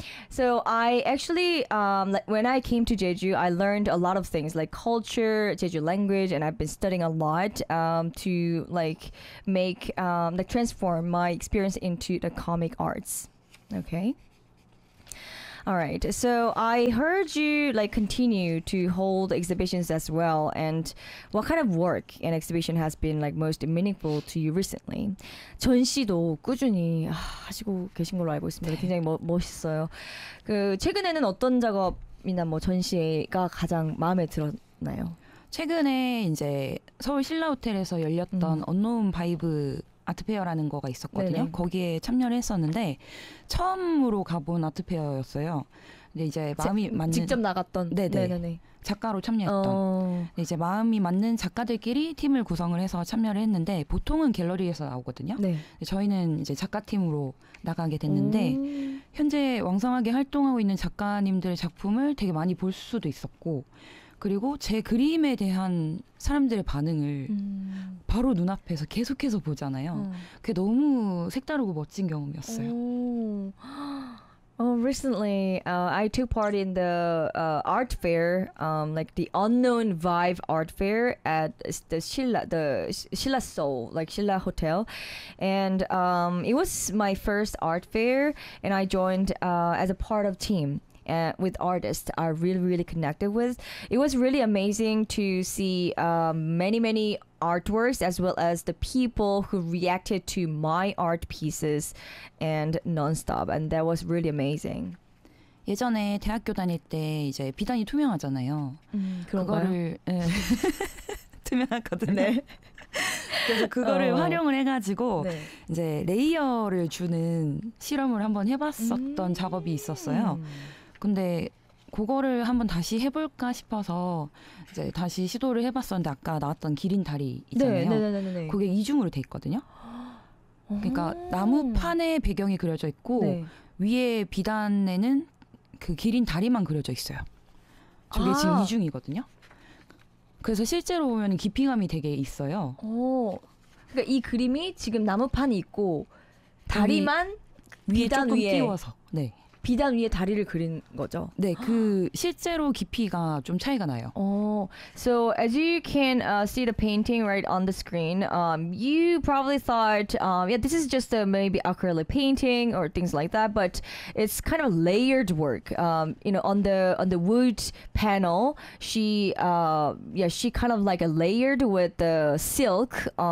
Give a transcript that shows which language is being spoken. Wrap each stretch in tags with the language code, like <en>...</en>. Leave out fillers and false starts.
<en>So I actually, when I came to Jeju, I learned a lot of things like culture, Jeju language, and I've been studying a lot to like make, like transform my experience into the comic arts. Okay. All right. So I heard you like continue to hold exhibitions as well. And what kind of work and exhibition has been like most meaningful to you recently?</en> <ko>전시도 꾸준히 하시고 계신 걸로 알고 있습니다. 굉장히 멋있어요. 그 최근에는 어떤 작업이나 뭐 전시가 가장 마음에 들었나요? 최근에 이제 서울 신라 호텔에서 열렸던 언노운 바이브 아트페어라는 거가 있었거든요. 네네. 거기에 참여를 했었는데 처음으로 가본 아트페어였어요. 근데 이제 마음이 맞는 직접 나갔던 네네. 작가로 참여했던 이제 마음이 맞는 작가들끼리 팀을 구성을 해서 참여를 했는데 보통은 갤러리에서 나오거든요. 네. 저희는 이제 작가 팀으로 나가게 됐는데 현재 왕성하게 활동하고 있는 작가님들의 작품을 되게 많이 볼 수도 있었고 그리고 제 그림에 대한 사람들의 반응을 바로 눈앞에서 계속해서 보잖아요. 그게 너무 색다르고 멋진 경험이었어요.</ko> <en>Recently, I took part in the art fair, like the Unknown Vibe art fair at the Shilla Seoul, like Shilla Hotel. And it was my first art fair, and I joined as a part of team. With artists I really, really connected with. It was really amazing to see many, many artworks as well as the people who reacted to my art pieces and nonstop. And that was really amazing.</en> <ko>예전에 대학교 다닐 때 이제 비단이 투명하잖아요. 그런가요? 그거를, 네. 투명하거든요. 네. 그래서 그거를 활용을 해가지고 네. 이제 레이어를 주는 실험을 한번 해봤었던 작업이 있었어요. 근데 그거를 한번 다시 해볼까 싶어서 이제 다시 시도를 해봤었는데 아까 나왔던 기린 다리 있잖아요. 네, 네, 네, 네, 네. 그게 이중으로 돼 있거든요. 그러니까 나무판에 배경이 그려져 있고 네. 위에 비단에는 그 기린 다리만 그려져 있어요. 저게 지금 이중이거든요. 그래서 실제로 보면 깊이감이 되게 있어요. 그러니까 이 그림이 지금 나무판이 있고 다리만 위에 비단 조금 위에. 끼워서 네. 비단 위에 다리를 그린 거죠. 네, 그 실제로 깊이가 좀 차이가 나요.</ko> <en>So as you can see the painting right on the screen, you probably thought, yeah, this is just a maybe acrylic painting or things like that, but it's kind of layered work. You know, on the wood panel, she kind of like a layered with the silk.</en>